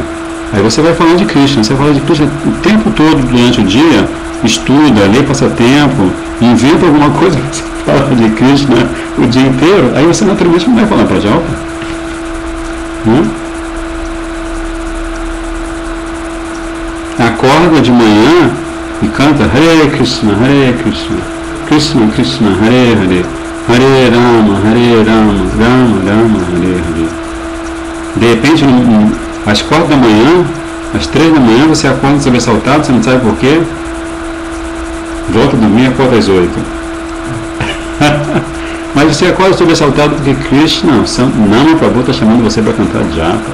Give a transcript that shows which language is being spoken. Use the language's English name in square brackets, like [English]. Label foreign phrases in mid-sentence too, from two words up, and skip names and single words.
[Portuguese] Aí você vai falar de Krishna, você fala de Krishna o tempo todo durante o dia, estuda, lê passatempo, inventa alguma coisa para você falar de Krishna o dia inteiro, aí você naturalmente não vai falar para Jalpa. Acorda de manhã e canta [Sanskrit] Hare Krishna, Krishna Krishna, Hare Hare, Hare Rama, Rama Rama, Hare Hare. [Portuguese] De repente, às 4 da manhã, às 3 da manhã, você acorda sobressaltado, você não sabe por quê. Volta a dormir e acorda às 8. Mas você acorda sobressaltado porque Krishna, Nama Prabhu está chamando você para cantar japa.